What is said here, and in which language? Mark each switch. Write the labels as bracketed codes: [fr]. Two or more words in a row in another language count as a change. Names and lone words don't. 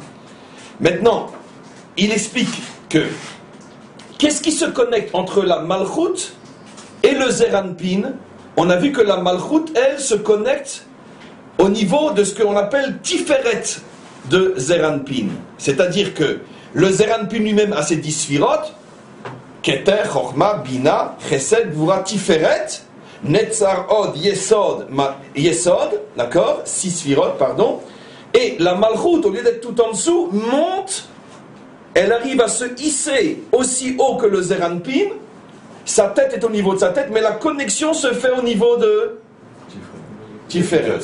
[fr] Maintenant, il explique que qu'est-ce qui se connecte entre la Malchut et le Zeranpin? On a vu que la Malchut, elle, se connecte au niveau de ce qu'on appelle Tiferet de Zeranpin. C'est-à-dire que le Zeranpin lui-même a ses 10 sphirot, [he] כתר חכמה בינה חסד גבורה תפארת נצח הוד יסוד, [fr] d'accord, 6 sphirot, pardon. Et la Malchut, au lieu d'être tout en dessous, monte. Elle arrive à se hisser aussi haut que le Zeranpin. Sa tête est au niveau de sa tête, mais la connexion se fait au niveau de Tiferet.